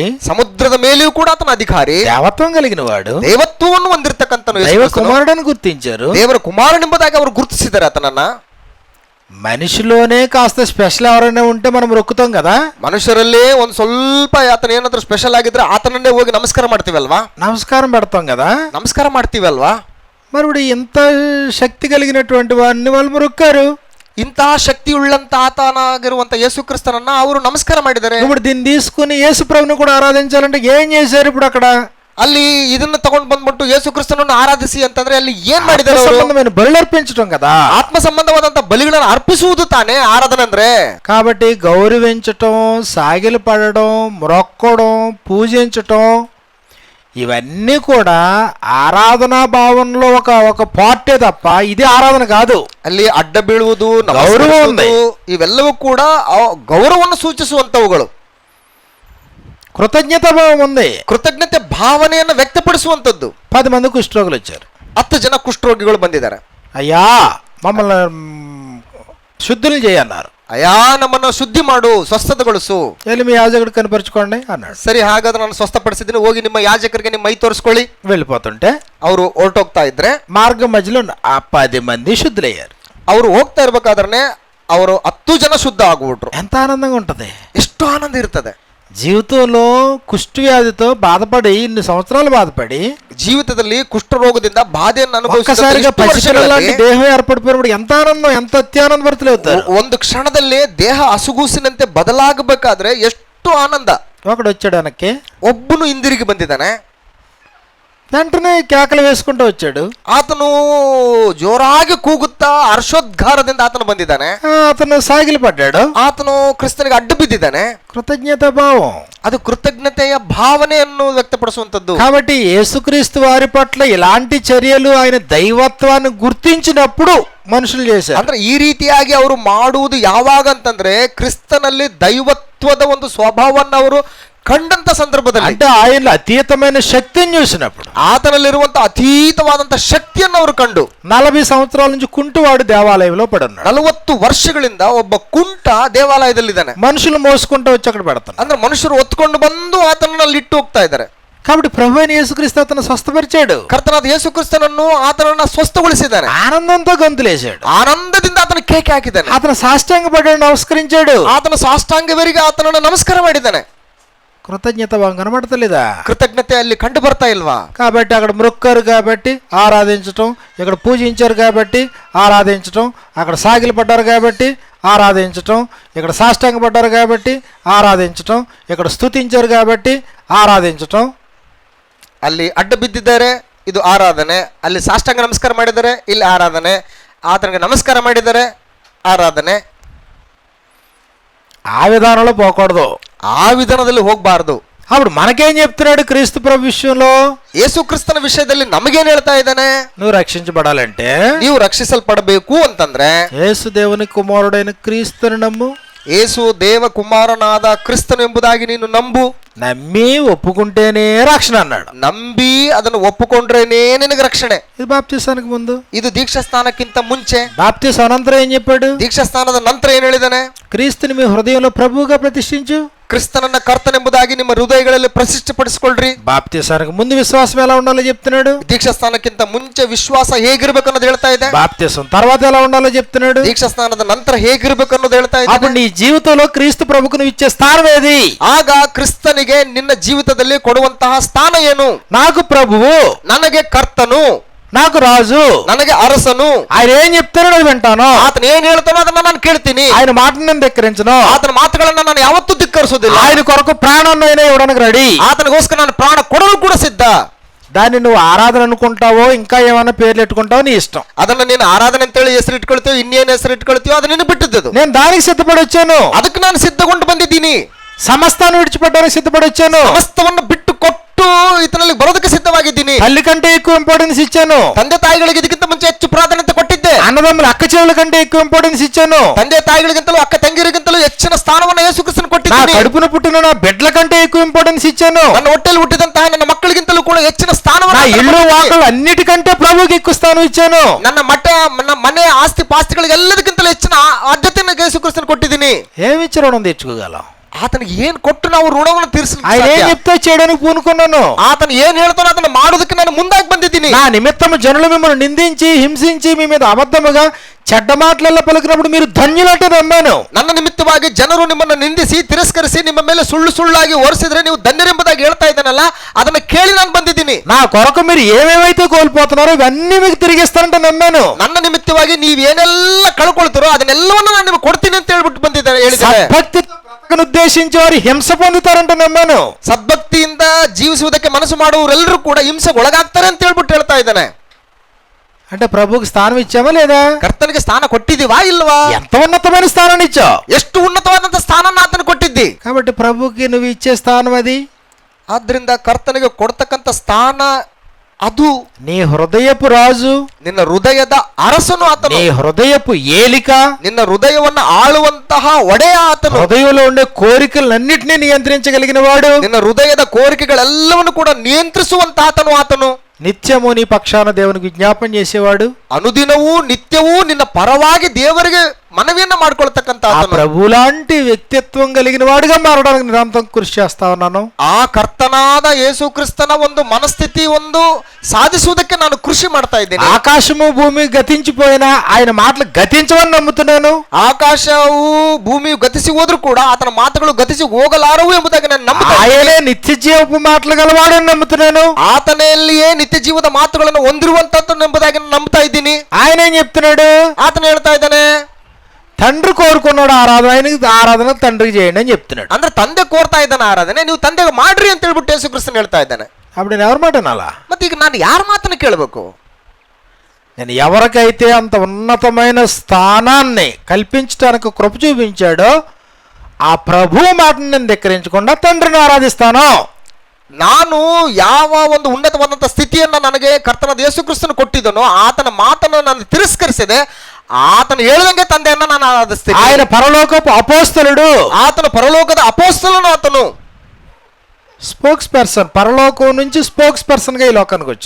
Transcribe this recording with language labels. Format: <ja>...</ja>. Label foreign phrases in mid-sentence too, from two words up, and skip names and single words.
<kn>ಸಮುದ್ರದ ಮೇಲೆಯೂ ಕೂಡ ಆತನ ಅಧಿಕಾರಿ,</kn> <te>దేవత్వం కలిగిన వాడు,</te> <kn>ದೇವತ್ವವನ್ನು ಹೊಂದಿರತಕ್ಕಂತನು,</kn> <te>దైవ కుమారుడని గుర్తించారు.</te> <kn>ದೇವರ ಕುಮಾರನೆಂಬುದಾಗಿ ಅವರು ಗುರುತಿಸಿದ್ದಾರೆ ಆತನನ್ನ.</kn> <te>మనిషిలోనే కాస్త స్పెషల్ ఎవరైనా ఉంటే మనం రొక్కుతాం కదా.</te> <kn>మనుషురల్లే ಒಂದು ಸ್ವಲ್ಪ ಆತನ ಏನಾದ್ರೂ ಸ್ಪೆಷಲ್ ಆಗಿದ್ರೆ ಆತನನ್ನೇ ಹೋಗಿ ನಮಸ್ಕಾರ ಮಾಡ್ತೀವಲ್ವಾ,</kn> <te>నమస్కారం పెడతాం కదా,</te> <kn>ನಮಸ್ಕಾರ ಮಾಡ್ತೀವಲ್ವಾ.</kn> <te>మరి ఇప్పుడు ఇంత శక్తి కలిగినటువంటి వారిని వాళ్ళు మొక్కారు.</te> <kn>ಇಂತಹ ಶಕ್ತಿ ಉಳ್ಳಂತ ಆತನಾಗಿರುವಂತ ಯೇಸು ಕ್ರಿಸ್ತನನ್ನ ಅವರು ನಮಸ್ಕಾರ ಮಾಡಿದ್ದಾರೆ.</kn> <te>ఇప్పుడు దీన్ని తీసుకుని యేసు ప్రభుని కూడా ఆరాధించాలంటే ఏం చేశారు? ఇప్పుడు అక్కడ</te> <kn>ಅಲ್ಲಿ ಇದನ್ನ ತಗೊಂಡು ಬಂದ್ಬಿಟ್ಟು ಯೇಸು ಕ್ರಿಸ್ತನನ್ನು ಆರಾಧಿಸಿ ಅಂತಂದ್ರೆ ಅಲ್ಲಿ ಏನ್ ಮಾಡಿದ್ದಾರೆ?</kn> <te>సంబంధమైన బలులు అర్పించడం కదా,</te> <kn>ಆತ್ಮ ಸಂಬಂಧವಾದಂತ ಬಲಿಗಳನ್ನು ಅರ್ಪಿಸುವುದು ತಾನೇ ಆರಾಧನೆ ಅಂದ್ರೆ.</kn> <te>కాబట్టి గౌరవించటం, సాగిలు పడడం, మొక్కడం, పూజించటం ఇవన్నీ కూడా ఆరాధనా భావనలో ఒక పార్టే తప్ప ఇది ఆరాధన కాదు.</te> <kn>ಅಲ್ಲಿ ಅಡ್ಡ ಬೀಳುವುದು,</kn> <te>ಗೌರವ ఉంది.</te> <kn>ಇವೆಲ್ಲವೂ ಕೂಡ ಗೌರವವನ್ನು ಸೂಚಿಸುವಂತವುಗಳು.</kn> <te>కృతజ్ఞత భావం ఉంది.</te> <kn>ಕೃತಜ್ಞತೆ ಭಾವನೆಯನ್ನು ವ್ಯಕ್ತಪಡಿಸುವಂತದ್ದು.</kn> <te>10 మంది కుష్ఠరోగులు వచ్చారు.</te> <kn>10 ಜನ ಕುಷ್ಠರೋಗಿಗಳು ಬಂದಿದ್ದಾರೆ.</kn> <te>అయ్యా మమ్మల్ని శుద్ధులు చేయన్నారు.</te> <kn>ಅಯ್ಯಾ ನಮ್ಮನ್ನು ಶುದ್ಧಿ ಮಾಡು, ಸ್ವಸ್ಥತಗೊಳಿಸು.</kn> <te>వెళ్ళి మీ యాజకుడు కనపరుచుకోండి అన్నాడు.</te> <kn>ಸರಿ, ಹಾಗಾದ್ರೆ ನಾನು ಸ್ವಸ್ಥಪಡಿಸಿದ್ದೀನಿ, ಹೋಗಿ ನಿಮ್ಮ ಯಾಜಕರಿಗೆ ನಿಮ್ಮ ಮೈ ತೋರಿಸ್ಕೊಳ್ಳಿ.</kn> <te>వెళ్ళిపోతుంటే</te> <kn>ಅವರು ಹೊರಟೋಗ್ತಾ ಇದ್ರೆ</kn> <te>మార్గం మధ్యలో ఆ 10 మంది శుద్ధులయ్యారు.</te> <kn>ಅವರು ಹೋಗ್ತಾ ಇರ್ಬೇಕಾದ್ರೆ ಅವರು 10 ಜನ ಶುದ್ಧ ಆಗ್ಬಿಟ್ರು.</kn> <te>ఎంత ఆనందంగా ఉంటది.</te> <kn>ಎಷ್ಟು ಆನಂದ ಇರ್ತದೆ.</kn> <te>జీవితంలో కుష్టు వ్యాధితో బాధపడి ఇన్ని సంవత్సరాలు బాధపడి</te> <kn>ಜೀವಿತದಲ್ಲಿ ಕುಷ್ಠರೋಗದಿಂದ ಬಾಧೆಯನ್ನು</kn> <te>ఒక్కసారిగా పసిపిల్లలాంటి దేహం ఏర్పడిపోయినప్పుడు ఎంత ఆనందం, ఎంత అత్యానంద భరితులు అవుతారు.</te> <kn>ಒಂದು ಕ್ಷಣದಲ್ಲಿ ದೇಹ ಹಸುಗೂಸಿನಂತೆ ಬದಲಾಗಬೇಕಾದ್ರೆ ಎಷ್ಟು ಆನಂದ.</kn> <te>ఒకడు వచ్చాడు వెనక్కి,</te> <kn>ಒಬ್ಬನು ಹಿಂದಿರುಗಿ ಬಂದಿದ್ದಾನೆ.</kn> <te>వెంటనే కేకలు వేసుకుంటూ వచ్చాడు.</te> <kn>ಆತನು ಜೋರಾಗಿ ಕೂಗುತ್ತಾ ಹರ್ಷೋದ್ಗಾರದಿಂದ ಆತನು ಬಂದಿದ್ದಾನೆ.</kn> <te>అతను సాగిలి పడ్డాడు.</te> <kn>ಆತನು ಕ್ರಿಸ್ತನಿಗೆ ಅಡ್ಡು ಬಿದ್ದಿದ್ದಾನೆ.</kn> <te>కృతజ్ఞత భావం.</te> <kn>ಅದು ಕೃತಜ್ಞತೆಯ ಭಾವನೆಯನ್ನು ವ್ಯಕ್ತಪಡಿಸುವಂತದ್ದು.</kn> <te>కాబట్టి యేసుక్రీస్తు వారి పట్ల ఇలాంటి చర్యలు ఆయన దైవత్వాన్ని గుర్తించినప్పుడు మనుషులు చేశారు.</te> <kn>ಅಂದ್ರೆ ಈ ರೀತಿಯಾಗಿ ಅವರು ಮಾಡುವುದು ಯಾವಾಗ ಅಂತಂದ್ರೆ ಕ್ರಿಸ್ತನಲ್ಲಿ ದೈವತ್ವದ ಒಂದು ಸ್ವಭಾವವನ್ನು ಅವರು ಕಂಡಂತ ಸಂದರ್ಭದಲ್ಲಿ,</kn> <te>అంటే ఆయనలో అతీతమైన శక్తిని చూసినప్పుడు,</te> <kn>ಆತನಲ್ಲಿರುವಂತಹ ಅತೀತವಾದಂತ ಶಕ್ತಿಯನ್ನು ಅವರು ಕಂಡು</kn> <te>40 సంవత్సరాల నుంచి కుంటువాడు దేవాలయంలో పడున్నాడు.</te> <kn>40 ವರ್ಷಗಳಿಂದ ಒಬ್ಬ ಕುಂಟ ದೇವಾಲಯದಲ್ಲಿದ್ದಾನೆ.</kn> <te>మనుషులు మోసుకుంటూ వచ్చి అక్కడ పెడతారు.</te> <kn>ಅಂದ್ರೆ ಮನುಷ್ಯರು ಹೊತ್ಕೊಂಡು ಬಂದು ಆತನಲ್ಲಿ ಇಟ್ಟು ಹೋಗ್ತಾ ಇದ್ದಾರೆ.</kn> <te>కాబట్టి ప్రభు అయిన యేసుక్రీస్తు అతను స్వస్థపరిచాడు.</te> <kn>ಕರ್ತನಾದ ಯೇಸು ಕ್ರಿಸ್ತನನ್ನು ಆತನನ್ನ ಸ್ವಸ್ಥಗೊಳಿಸಿದ್ದಾನೆ.</kn> <te>ఆనందంతో గంతులేశాడు.</te> <kn>ಆನಂದದಿಂದ ಆತನ ಕೇಕೆ ಹಾಕಿದ್ದಾನೆ.</kn> <te>అతను సాష్టాంగపడ్డాడు, నమస్కరించాడు.</te> <kn>ಆತನ ಸಾಷ್ಟಾಂಗವರಿಗೆ ಆತನನ್ನು ನಮಸ್ಕಾರ ಮಾಡಿದ್ದಾನೆ.</kn> <te>కృతజ్ఞత భావం కనబడతలేదా?</te> <kn>ಕೃತಜ್ಞತೆ ಅಲ್ಲಿ ಕಂಡು ಬರ್ತಾ ಇಲ್ವಾ?</kn> <te>కాబట్టి అక్కడ మొక్కారు కాబట్టి ఆరాధించటం, ఇక్కడ పూజించారు కాబట్టి ఆరాధించటం, అక్కడ సాగిలి పడ్డారు కాబట్టి ఆరాధించటం, ఇక్కడ సాష్టాంగ పడ్డారు కాబట్టి ఆరాధించటం, ఇక్కడ స్తుతించారు కాబట్టి ఆరాధించటం.</te> <kn>ಅಲ್ಲಿ ಅಡ್ಡ ಬಿದ್ದಿದ್ದಾರೆ, ಇದು ಆರಾಧನೆ. ಅಲ್ಲಿ ಸಾಷ್ಟಾಂಗ ನಮಸ್ಕಾರ ಮಾಡಿದ್ದಾರೆ, ಇಲ್ಲಿ ಆರಾಧನೆ. ಆತನಿಗೆ ನಮಸ್ಕಾರ ಮಾಡಿದ್ದಾರೆ, ಆರಾಧನೆ.</kn> <te>ఆ విధానంలో పోకూడదు.</te> <kn>ಆ ವಿಧಾನದಲ್ಲಿ ಹೋಗಬಾರದು.</kn> <te>అప్పుడు మనకేం చెప్తున్నాడు క్రీస్తు ప్రభు విషయంలో?</te> <kn>ಯೇಸು ಕ್ರಿಸ್ತನ ವಿಷಯದಲ್ಲಿ ನಮಗೇನ್ ಹೇಳ್ತಾ ಇದ್ದಾನೆ?</kn> <te>నువ్వు రక్షించబడాలంటే,</te> <kn>ನೀವು ರಕ್ಷಿಸಲ್ಪಡಬೇಕು ಅಂತಂದ್ರೆ</kn> <te>యేసు దేవుని కుమారుడైన క్రీస్తుని నమ్ము.</te> <kn>ಯೇಸು ದೇವ ಕುಮಾರನಾದ ಕ್ರಿಸ್ತನು ಎಂಬುದಾಗಿ ನೀನು ನಂಬು.</kn> <te>నమ్మి ఒప్పుకుంటేనే రక్షణ అన్నాడు.</te> <kn>ನಂಬಿ ಅದನ್ನು ಒಪ್ಪಿಕೊಂಡ್ರೇನೇ ನಿನಗೆ ರಕ್ಷಣೆ.</kn> <te>ఇది బాప్తిసానికి ముందు.</te> <kn>ಇದು ದೀಕ್ಷಾ ಸ್ನಾನಕ್ಕಿಂತ ಮುಂಚೆ.</kn> <te>బాప్తిసం అనంతరం ఏం చెప్పాడు?</te> <kn>ದೀಕ್ಷಾ ಸ್ನಾನದ ನಂತರ ಏನ್ ಹೇಳಿದಾನೆ?</kn> <te>క్రీస్తుని మీ హృదయంలో ప్రభువుగా ప్రతిష్ఠించు.</te> <kn>ಕ್ರಿಸ್ತನನ್ನ ಕರ್ತನೆಂಬುದಾಗಿ ನಿಮ್ಮ ಹೃದಯಗಳಲ್ಲಿ ಪ್ರತಿಷ್ಠೆಪಡಿಸಿಕೊಳ್ಳ್ರಿ.</kn> <te>బాప్తిసానికి ముందు విశ్వాసం ఎలా ఉండాలో చెప్తున్నాడు.</te> <kn>ದೀಕ್ಷಾ ಸ್ನಾನಕ್ಕಿಂತ ಮುಂಚೆ ವಿಶ್ವಾಸ ಹೇಗಿರ್ಬೇಕು ಅನ್ನೋದು ಹೇಳ್ತಾ ಇದೆ.</kn> <te>బాప్తిసం తర్వాత ఎలా ఉండాలో చెప్తున్నాడు.</te> <kn>ದೀಕ್ಷಾ ಸ್ನಾನದ ನಂತರ ಹೇಗಿರ್ಬೇಕು ಅನ್ನೋದು ಹೇಳ್ತಾ ಇದೆ.</kn> <te>అప్పుడు నీ జీవితంలో క్రీస్తు ప్రభుకు నువ్వు ఇచ్చే స్థానం ఏది?</te> <kn>ಆಗ ಕ್ರಿಸ್ತನಿಗೆ ನಿನ್ನ ಜೀವಿತದಲ್ಲಿ ಕೊಡುವಂತಹ ಸ್ಥಾನ ಏನು?</kn> <te>నాకు ప్రభువు,</te> <kn>ನನಗೆ ಕರ್ತನು,</kn> <te>నాకు రాజు,</te> <kn>ನನಗೆ ಅರಸನು.</kn> <te>ఆయన ఏం చెప్తాడో అది వింటాను.</te> <kn>ಆತನ ಏನ್ ಹೇಳ್ತಾನೋ ಅದನ್ನ ನಾನು ಕೇಳ್ತೀನಿ.</kn> <te>ఆయన మాటను నేను ధిక్కరించను.</te> <kn>ಆತನ ಮಾತುಗಳನ್ನ ನಾನು ಯಾವತ್ತೂ ಧಿಕ್ಕರಿಸೋದಿಲ್ಲ.</kn> <te>ఆయన కొరకు ప్రాణాన్ని అయినా ఇవ్వడానికి రెడీ.</te> <kn>ಆತನಿಗೋಸ್ಕರ ನಾನು ಪ್ರಾಣ ಕೊಡಲು ಕೂಡ ಸಿದ್ಧ.</kn> <te>దాన్ని నువ్వు ఆరాధన అనుకుంటావో ఇంకా ఏమైనా పేర్లు పెట్టుకుంటావో నీ ఇష్టం.</te> <kn>ಅದನ್ನ ನೀನು ಆರಾಧನೆ ಅಂತೇಳಿ ಹೆಸರು ಇಟ್ಕೊಳ್ತೀವೋ, ಇನ್ನೇನು ಹೆಸರು ಇಟ್ಕೊಳ್ತೀವೋ ಅದು ನಿನ್ನ ಬಿಟ್ಟಿದ್ದು.</kn> <te>నేను దానికి సిద్ధపడి వచ్చాను.</te> <kn>ಅದಕ್ಕೆ ನಾನು ಸಿದ್ಧಗೊಂಡು ಬಂದಿದ್ದೀನಿ.</kn> <te>సమస్తాన్ని విడిచిపెట్టడానికి సిద్ధపడి వచ్చాను.</te> <kn>ಸಮಸ್ತವನ್ನು ಬಿಟ್ಟು ಕೊಟ್ಟು ಇದರಲ್ಲಿ ಬರೋದಕ್ಕೆ ಸಿದ್ಧವಾಗಿದ್ದೀನಿ.</kn> <te>తల్లి కంటే ఎక్కువ ఇంపార్టెన్స్ ఇచ్చాను.</te> <kn>ತಂದೆ ತಾಯಿಗಳಿಗೆ ಇದಕ್ಕಿಂತ ಮುಂಚೆ ಹೆಚ್ಚು ಪ್ರಾಧಾನ್ಯತೆ ಕೊಟ್ಟಿದ್ದೆ.</kn> <te>అన్నదమ్ముల అక్క చెవుల కంటే ఎక్కువ ఇంపార్టెన్స్ ఇచ్చాను.</te> <kn>ತಂದೆ ತಾಯಿಗಳಿಗಿಂತಲೂ ಅಕ್ಕ ತಂಗಿರಿಗಿಂತಲೂ ಹೆಚ್ಚಿನ ಸ್ಥಾನವನ್ನು ಯೇಸು ಕ್ರಿಸ್ತನು</kn> <te>నా</te> <kn>ಕೊಟ್ಟಿದ್ದಾನೆ.</kn> <te>కడుపున పుట్టిన నా బిడ్డల కంటే ఎక్కువ ఇంపార్టెన్స్ ఇచ్చాను.</te> <kn>ನನ್ನ ಹೊಟ್ಟೆಯಲ್ಲಿ ಹುಟ್ಟಿದಂತಹ ನನ್ನ ಮಕ್ಕಳಿಗಿಂತಲೂ ಕೂಡ ಹೆಚ್ಚಿನ</kn> <te>నా</te> <kn>ಸ್ಥಾನವನ್ನು</kn> <te>ఇల్లు వాకలు అన్నిటికంటే ప్రభువుకి ఎక్కువ స్థానం ఇచ్చాను.</te> <kn>ನನ್ನ ಮನೆ ಆಸ್ತಿ ಪಾಸ್ತಿಗಳಿಗೆ ಎಲ್ಲದಕ್ಕಿಂತಲೂ ಹೆಚ್ಚಿನ ಆದ್ಯತೆಯನ್ನು ಯೇಸು ಕ್ರಿಸ್ತನು ಕೊಟ್ಟಿದ್ದೀನಿ.</kn> <te>ఏమిచ్చి రుణం తెచ్చుకోగలం?</te> <kn>ಆತನಿಗೆ ಏನ್ ಕೊಟ್ಟು ನಾವು ಋಣವನ್ನು</kn> <te>ఆయన ఏం</te> <kn>ತೀರಿಸ</kn> <te>చెప్తే చేయడానికి పూనుకున్నాను.</te> <kn>ಆತನು ಏನ್ ಹೇಳ್ತಾನೋ ಅದನ್ನ ಮಾಡೋದಕ್ಕೆ ನಾನು ಮುಂದಾಗಿ ಬಂದಿದ್ದೀನಿ.</kn> <te>నా నిమిత్తము జనులు మిమ్మల్ని నిందించి హింసించి మీ మీద అబద్ధముగా చెడ్డ మాటలలో పలికినప్పుడు మీరు ధన్యులంటే నమ్మాను.</te> <kn>ನನ್ನ ನಿಮಿತ್ತವಾಗಿ ಜನರು ನಿಮ್ಮನ್ನು ನಿಂದಿಸಿ ತಿರಸ್ಕರಿಸಿ ನಿಮ್ಮ ಮೇಲೆ ಸುಳ್ಳು ಸುಳ್ಳಾಗಿ ಹೊರಿಸಿದ್ರೆ ನೀವು ಧನ್ಯರೆಂಬುದಾಗಿ ಹೇಳ್ತಾ ಇದ್ದಾನಲ್ಲ, ಅದನ್ನ ಕೇಳಿ ನಾನು ಬಂದಿದ್ದೀನಿ.</kn> <te>నా కొరకు మీరు ఏమేమైతే కోల్పోతున్నారో ఇవన్నీ మీకు తిరిగిస్తారంటే నమ్మాను.</te> <kn>ನನ್ನ ನಿಮಿತ್ತವಾಗಿ ನೀವೇನೆಲ್ಲ ಕಳ್ಕೊಳ್ತೀರೋ ಅದನ್ನೆಲ್ಲವನ್ನು ನಾನು ನಿಮಗೆ ಕೊಡ್ತೀನಿ ಅಂತ ಹೇಳ್ಬಿಟ್ಟು ಬಂದಿದ್ದಾರೆ ಹೇಳಿದ್ದಾರೆ.</kn> <te>సద్భక్తితో బ్రతకను ఉద్దేశించి వారు హింస పొందుతారంటే నమ్మాను.</te> <kn>ಸದ್ಭಕ್ತಿಯಿಂದ ಜೀವಿಸುವುದಕ್ಕೆ ಮನಸ್ಸು ಮಾಡುವವರೆಲ್ಲರೂ ಕೂಡ ಹಿಂಸೆಗೆ ಒಳಗಾಗ್ತಾರೆ ಅಂತ ಹೇಳ್ಬಿಟ್ಟು ಹೇಳ್ತಾ ಇದ್ದಾನೆ.</kn> <te>అంటే ప్రభువుకి స్థానం ఇచ్చామా లేదా?</te> <kn>ಕರ್ತನಿಗೆ ಸ್ಥಾನ ಕೊಟ್ಟಿದ್ದೀವಾ ಇಲ್ವಾ?</kn> <te>ఎంత ఉన్నతమైన స్థానాన్ని ఇచ్చావు.</te> <kn>ಎಷ್ಟು ಉನ್ನತವಾದಂತಹ ಸ್ಥಾನ ಆತನು ಕೊಟ್ಟಿದ್ದಿ.</kn> <te>కాబట్టి ప్రభువుకి నువ్వు ఇచ్చే స్థానం అది.</te> <kn>ಆದ್ರಿಂದ ಕರ್ತನಿಗೆ ಕೊಡ್ತಕ್ಕಂಥ ಸ್ಥಾನ ಅದು.</kn> <te>నీ హృదయపు రాజు,</te> <kn>ನಿನ್ನ ಹೃದಯದ ಅರಸನು ಆತನು.</kn> <te>నీ హృదయపు ఏలిక,</te> <kn>ನಿನ್ನ ಹೃದಯವನ್ನು ಆಳುವಂತಹ ಒಡೆಯ ಆತನು.</kn> <te>హృదయంలో ఉండే కోరికలన్నిటినీ నియంత్రించగలిగిన వాడు,</te> <kn>ನಿನ್ನ ಹೃದಯದ ಕೋರಿಕೆಗಳೆಲ್ಲವನ್ನು ಕೂಡ ನಿಯಂತ್ರಿಸುವಂತ ಆತನು.</kn> <te>నిత్యము నీ పక్షాన దేవునికి విజ్ఞాపన చేసేవాడు,</te> <kn>ಅನುದಿನವೂ ನಿತ್ಯವೂ ನಿನ್ನ ಪರವಾಗಿ ದೇವರಿಗೆ మనవియನ್ನ ಮಾಡ್ಕೊಳ್ತಕ್ಕಂತ</kn> <te>ఆ</te> <kn>ಆತನು.</kn> <te>ప్రభు లాంటి వ్యక్తిత్వం కలిగిన వాడుగా మారడానికి నిరంతరం కృషి చేస్తా ఉన్నాను.</te> <kn>ಆ ಕರ್ತನಾದ ಯೇಸು ಕ್ರಿಸ್ತನ ಒಂದು ಮನಸ್ಥಿತಿ ಒಂದು ಸಾಧಿಸುವುದಕ್ಕೆ ನಾನು ಕೃಷಿ ಮಾಡ್ತಾ ಇದ್ದೇನೆ.</kn> <te>ఆకాశము భూమి గతించిపోయినా ఆయన మాటలు గతించవని నమ్ముతున్నాను.</te> <kn>ಆಕಾಶವು ಭೂಮಿಯು ಗತಿಸಿ ಹೋದ್ರೂ ಕೂಡ ಆತನ ಮಾತುಗಳು ಗತಿಸಿ ಹೋಗಲಾರವು ಎಂಬುದಾಗಿ ನಾನು ನಂಬುತ್ತೇನೆ.</kn> <te>ఆయనే నిత్య జీవపు మాటలు గలవాడని నమ్ముతున్నాను.</te> <kn>ಆತನೆಯಲ್ಲಿಯೇ ನಿತ್ಯ ಜೀವದ ಮಾತುಗಳನ್ನು ಹೊಂದಿರುವಂತದ್ದು ಎಂಬುದಾಗಿ ನಾನು ನಂಬ್ತಾ ಇದ್ದೀನಿ.</kn> <te>ఆయన ఏం చెప్తున్నాడు?</te> <kn>ಆತನ ಹೇಳ್ತಾ ಇದ್ದಾನೆ,</kn> <te>తండ్రి కోరుకున్నాడు ఆరాధన తండ్రికి చేయండి అని చెప్తున్నాడు.</te> <kn>ಅಂದ್ರೆ ತಂದೆ ಕೋರ್ತಾ ಇದ್ದಾನೆ ಆರಾಧನೆ, ನೀವು ತಂದೆಗೆ ಮಾಡ್ರಿ ಅಂತ ಹೇಳ್ಬಿಟ್ಟು ಯೇಸು ಕ್ರಿಸ್ತನ್ ಹೇಳ್ತಾ ಇದ್ದಾನೆ.</kn> <te>అప్పుడు నేను ఎవరి మాట వినాలా?</te> <kn>ಮತ್ತೆ ಈಗ ನಾನು ಯಾರ ಮಾತನ್ನು ಕೇಳಬೇಕು?</kn> <te>నేను ఎవరికైతే అంత ఉన్నతమైన స్థానాన్ని కల్పించడానికి కృప చూపించాడో ఆ ప్రభు మాటను నేను ధిక్కరించకుండా తండ్రిని ఆరాధిస్తాను.</te> <kn>ನಾನು ಯಾವ ಒಂದು ಉನ್ನತವಾದಂಥ ಸ್ಥಿತಿಯನ್ನ ನನಗೆ ಕರ್ತನಾದ ಯೇಸು ಕ್ರಿಸ್ತನು ಕೊಟ್ಟಿದ್ದನೋ ಆತನ ಮಾತನ್ನು ನಾನು ತಿರಸ್ಕರಿಸಿದೆ. ಆತನು ಹೇಳಿದಂಗೆ ತಂದೆಯನ್ನ ನಾನು ಆರಾಧಿಸ್ತೇನೆ.</kn> <te>ఆయన పరలోకపు అపోస్తలుడు,</te> <kn>ಆತನು ಪರಲೋಕದ ಅಪೊಸ್ತಲನು ಆತನು.</kn> <en>spokes person,</en> <te>పరలోకం నుంచి</te> <en>spokes person</en> <te>గా ఈ లోకానికి వచ్చాడు.</te>